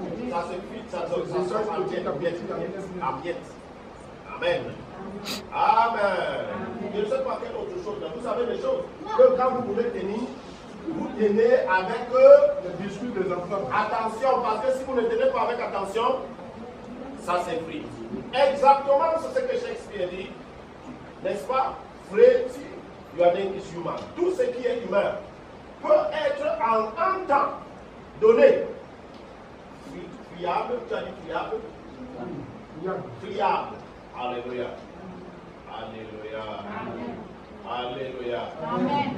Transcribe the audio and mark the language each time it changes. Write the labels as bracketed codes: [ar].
[fr] Ça se frite, ça sort en miettes. Amen. Amen. Je ne sais pas quelle autre chose. Vous savez les choses que quand vous voulez tenir, vous tenez avec le biscuit des enfants. Attention, parce que si vous ne tenez pas avec attention, ça s'effrite. Exactement, c'est ce que Shakespeare dit. N'est-ce pas? [en] Frailty, your name is human. [fr] Tout ce qui est humain peut être en un temps donné friable. Tu as dit friable? Friable. Alléluia. Alléluia. Amen. Alléluia. Amen.